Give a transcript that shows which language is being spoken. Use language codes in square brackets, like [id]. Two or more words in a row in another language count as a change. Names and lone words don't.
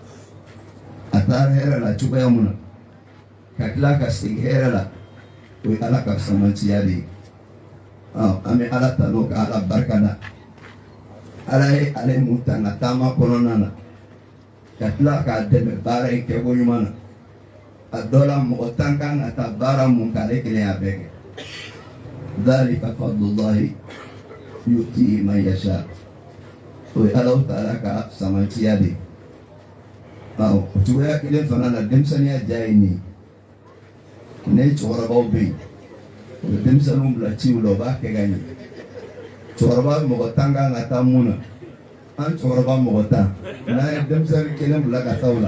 [bm] a taara hɛrɛ la cogoya mun na ka tila ka segin hɛrɛ la o ye Ala ka samantiya de ye an bɛ Ala tanu ka Ala barika da Ala ye ale mun ta n ka taama kɔnɔna na ka tila k'a dɛmɛ baara in kɛko ɲuman na a dɔ la mɔgɔ tan kan ka taa baara mun k'ale kelen y'a bɛɛ kɛ [ar] ذلك فضل الله يؤتيه من يشاء [bm] o ye Alahu Taala ka samantiya de ye o cogoya kelen fana na denmisɛnniya diya ye nin ye ne cɛkɔrɔbaw bɛ yen o bɛ denmisɛnninw bila ciw la o b'a kɛ ka ɲɛ cɛkɔrɔba mɔgɔ tan kan ka taa mun na an cɛkɔrɔba mɔgɔ tan n'a ye denmisɛnnin kelen bila ka taa o la